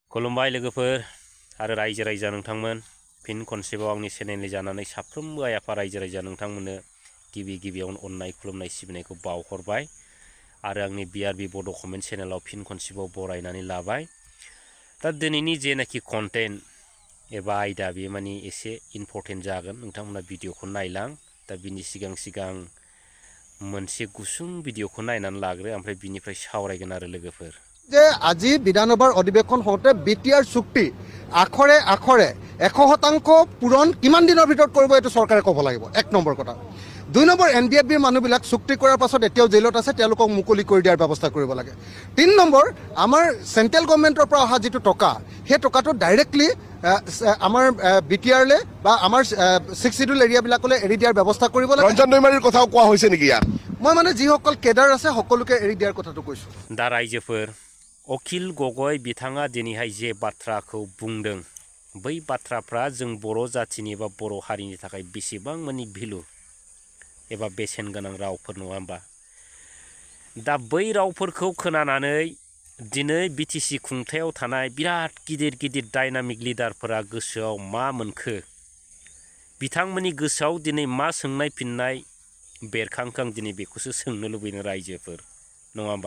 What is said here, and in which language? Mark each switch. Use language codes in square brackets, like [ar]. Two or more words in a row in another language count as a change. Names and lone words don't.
[brx] खुलुमबाय लोगोफोर आरो रायजो राजा नोंथांमोन फिन खनसेबाव आंनि चेनेलनि जानानै साफ्रोमबो आइ आफा रायजो राजा नोंथांमोननो गिबियावनो अननाय खुलुमनाय सिबिनायखौ बावहरबाय आरो आंनि बिआरबि बड' कमेन्ट चेनेलाव फिन खनसेबाव बरायनानै लाबाय। दा दिनैनि जेनाखि कन्टेन्ट एबा आयदा बे माने एसे इम्पर्टेन्ट जागोन, नोंथांमोना भिडिअखौ नायलां। दा बिनि सिगां मोनसे गुसुं भिडिअखौ नायनानै लाग्रो, ओमफ्राय बिनिफ्राय सावरायगोन आरो लोगोफोर। [as] যে আজি বিধানসভাৰ অধিৱেশন হওঁতে বিটিআৰ চুক্তি আখৰে আখৰে 100% পূৰণ কিমান দিনৰ ভিতৰত কৰিব এইটো চৰকাৰে ক'ব লাগিব, 1 নম্বৰ কথা। 2 নম্বৰ, NDFBৰ মানুহবিলাক চুক্তি কৰাৰ পাছত এতিয়াও জেলত আছে, তেওঁলোকক মুকলি কৰি দিয়াৰ ব্যৱস্থা কৰিব লাগে। 3 নম্বৰ, আমাৰ [en] central government [as] পৰা অহা যিটো টকা, সেই টকাটো ডাইৰেক্টলি আমাৰ বিটিআৰলৈ বা আমাৰ 6 শিডিউল এৰিয়াবিলাকলৈ এৰি দিয়াৰ ব্যৱস্থা কৰিব লাগে। ৰঞ্জন দৈমাৰীৰ কথাও কোৱা হৈছে নেকি ইয়াত? মই মানে যিসকল কেডাৰ আছে সকলোকে এৰি দিয়াৰ কথাটো কৈছোঁ। [brx] दा रायजोफोर, अखिल गगৈ बिथाङा दिनैहाय जे बाथ्राखौ बुंदों, बै बाथ्राफ्रा जों बर' जाथिनि एबा बर' हारिनि थाखाय बेसेबां माने भेलु एबा बेसेन गोनां रावफोर, नङा होमबा? दा बै रावफोरखौ खोनानानै दिनै बिटिसि खुंथायाव थानाय बिराद गिदिर [en] dynamic leaders [brx] गोसोआव मा मोनखो, बिथांमोननि गोसोआव दिनै मा सोंनाय फिननाय बेरखांखां, दिनै बेखौसो सोंनो लुबैनो रायजोफोर, नङा होमबा?